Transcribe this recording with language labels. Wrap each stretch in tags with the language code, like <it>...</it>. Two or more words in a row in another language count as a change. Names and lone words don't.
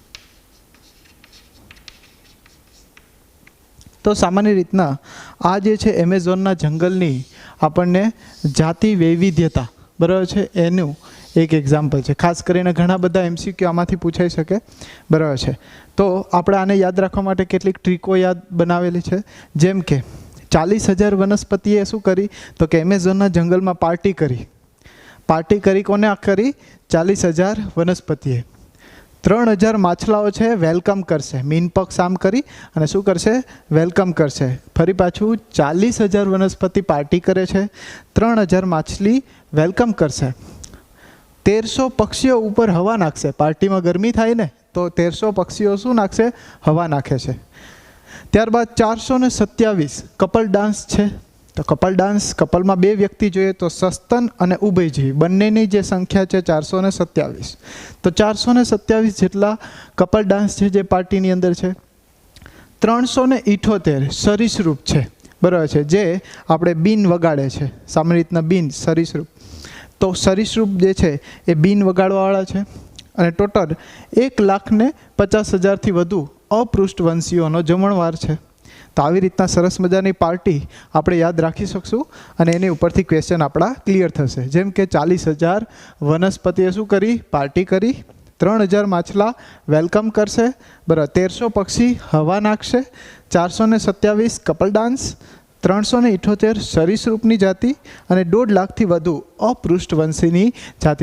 <gu>તો સામાન્ય રીતના આ જે છે એમેઝોનના જંગલની આપણને જાતિ વૈવિધ્યતા બરાબર છે એનું એક એક્ઝામ્પલ હૈ। ખાસ કરીને ઘણા બધા એમસીક્યૂ આમાંથી પૂછાઈ શકે બરાબર હૈ। તો આપણે આને યાદ રાખવા માટે કેટલીક ટ્રીકો યાદ બનાવેલી છે। જેમ કે 40,000 વનસ્પતિએ શું કરી તો કે એમેઝોનના જંગલમાં પાર્ટી કરી કોને કરી 40,000 વનસ્પતિએ 3,000 માછલાઓ છે વેલકમ કરશે, મીન પક્ષ આમ કરી અને શું કરશે વેલકમ કરશે। ફરી પાછું 40,000 વનસ્પતિ પાર્ટી કરે છે, 3,000 માછલી વેલકમ કરશે। 1300 પક્ષીઓ ઊપર હવા નાખશે। પાર્ટી મેં ગરમી થાય ને તો 1300 પક્ષીઓ શું નાખશે હવા નાખે છે। ત્યારબાદ 427</gu> <en>couple dance</en> <gu>छे। तो</gu> <en>couple dance couple</en> <gu>મેં 2 વ્યક્તિ જોઈએ તો સસ્તન અને ઉભયજીવી બંનેની જે સંખ્યા હૈ 427। તો 427 જેટલા</gu> <en>couple dance</en> <gu>હૈ જે પાર્ટીની અંદર હૈ। 378 સરીસૃપ હૈ બરાબર હૈ જે આપણે બીન વગાડે છે। સામાન્ય રીતના બીન સરીસૃપ તો સરીસૃપ જે છે એ બીન વગાડવાવાળા છે અને ટોટલ 1,50,000 થી વધુ અપૃષ્ઠવંશીઓનો જમણવાર છે। તો આવી રીતના સરસ મજાની પાર્ટી આપણે યાદ રાખી શકશું અને એની ઉપરથી ક્વેશ્ચન આપણા ક્લિયર થશે। જેમ કે 40,000 વનસ્પતિએ શું કરી પાર્ટી કરી, 3,000 માછલા વેલકમ કરશે બરાબર, 1300 પક્ષી હવા નાખશે, 427</gu> <en>couple dance,</en> <gu>378 સરીસૃપની જાતિ અને 1.5 લાખ થી વધુ અપૃષ્ઠવંશીની જાતિ।</gu>